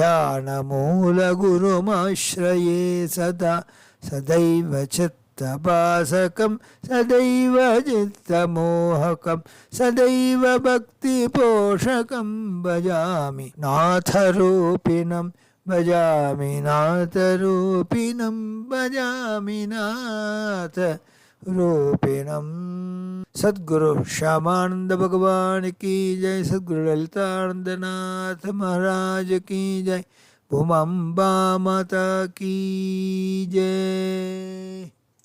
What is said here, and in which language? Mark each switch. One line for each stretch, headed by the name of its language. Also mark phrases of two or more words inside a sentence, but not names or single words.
Sanskrit: ध्यानमूलगुरुमाश्रये सदा सदैव चित्तपाचकम् सदैव चित्तमोहकम् सदैव भक्ति पोषकम् भजामि नादरूपिणम् भजामि नादरूपिणम् भजामि नाद रूपिणम।
Hindi: सद्गुरु श्यामानंद भगवान की जय। सद्गुरु ललितानंदनाथ महाराज की जय। भूमांबा माता की जय।